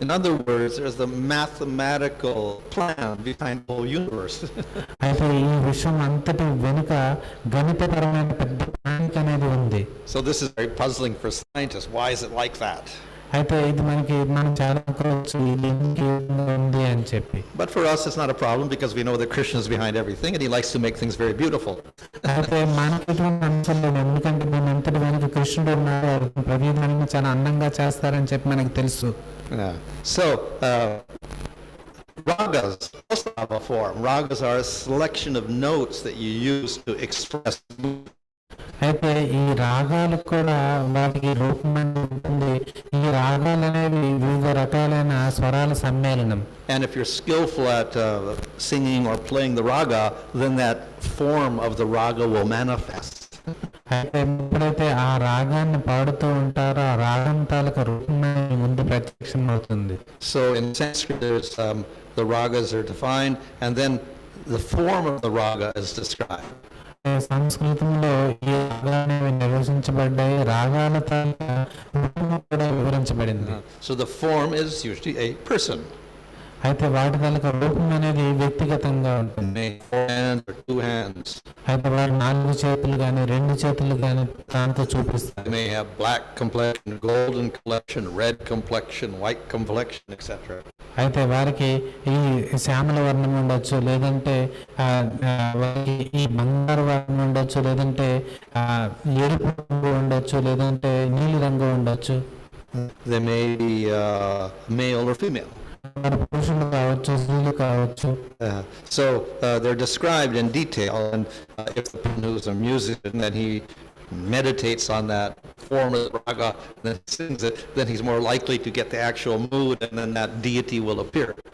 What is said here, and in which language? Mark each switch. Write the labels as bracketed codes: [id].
[en] In other words, there's the mathematical plan behind the whole universe. [te] అయితే ఈ విషయం అంతటి వెనుక గణితపరమైన పెద్ద ప్రణాళిక అనేది ఉంది. [en] So this is very puzzling for scientists. Why is it like that? [te] అయితే ఇది మనం చాలా అనుకోవచ్చు ఇది ఉంది అని చెప్పి. [en] But for us it's not a problem because we know that Krishna is behind everything and he likes to make things very beautiful. [te] అయితే మనకి ఎటువంటి అంశం లేదు, ఎందుకంటే దీని అంతటి వెనుక కృష్ణుడు ఉన్నారు, ప్రతిదాన్ని చాలా అందంగా చేస్తారని చెప్పి మనకు తెలుసు. [en] So ragas also have a form. Ragas are a selection of notes that you use to express. [te] అయితే ఈ రాగాలు కూడా వాటికి రూపం ఉంటుంది. ఈ రాగాలు అనేవి వివిధ రకాలైన స్వరాల సమ్మేళనం. [en] And if you're skillful at singing or playing the raga, then that form of the raga will manifest. [te] అయితే ఎప్పుడైతే ఆ రాగాన్ని పాడుతూ ఉంటారో ఆ రాగం తాలూకా రూపం ముందు ప్రత్యక్షం అవుతుంది. [en] So in Sanskrit there's the ragas are defined and then the form of the raga is described. [te] సంస్కృతంలో ఈ రాగాలు నిర్వచించబడ్డాయి, రాగాల తాలూకా రూపము కూడా వివరించబడింది. [en] So the form is usually a person. [te] అయితే వాటి తాలూకా రూపం అనేది వ్యక్తిగతంగా ఉంటుంది. [en] May 4 hands or 2 hands. [te] అయితే వారు 4 చేతులు కానీ 2 చేతులు కానీ దాంతో చూపిస్తారు. [en] They may have black complexion, golden complexion, red complexion, white complexion, etc. [te] అయితే వారికి ఈ శ్యామల వర్ణం ఉండొచ్చు, లేదంటే వారికి ఈ బంగారు వర్ణం ఉండొచ్చు, లేదంటే ఎరుపు రంగు ఉండొచ్చు, లేదంటే నీలి రంగు ఉండొచ్చు. [en] They may be male or female. [te] పురుషులు కావచ్చు, స్త్రీలు కావచ్చు. [en] So they're described in detail, and if the person who's a musician and he meditates on that form of the raga and then sings it, then he's more likely to get the actual mood, and then that deity will appear.